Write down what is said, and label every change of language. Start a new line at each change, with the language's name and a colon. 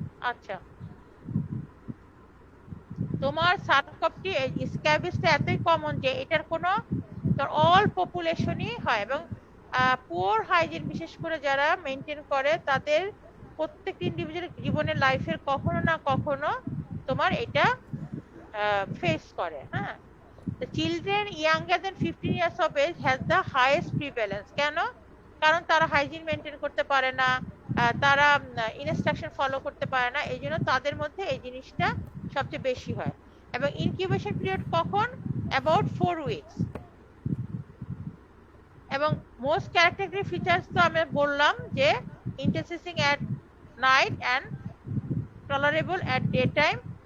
Bangla: আচ্ছা, তোমার সার্কোপটি স্ক্যাবিসটা এতই কমন যে এটার কোনো অল পপুলেশনই হয়, এবং পুয়ার হাইজিন বিশেষ করে যারা মেনটেন করে, তাদের প্রত্যেক ইন্ডিভিজুয়াল জীবনের লাইফের কখনো না কখনো তোমার এটা ফেস করে।
English: হ্যাঁ, the children younger than 15 years of age has the highest prevalence.
Bangla: কেন? কারণ তারা হাইজিন মেনটেন করতে পারে না, তারা ইনস্ট্রাকশন ফলো করতে পারে না, এই জন্য তাদের মধ্যে এই জিনিসটা সবচেয়ে বেশি হয়। এবং ইনকিউবেশন পিরিয়ড কখন? About 4 weeks. এবং মোস্ট ক্যারেক্টারিস্টিক ফিচার্স তো আমি বললাম যে
English: Intensifying at night and tolerable at day time.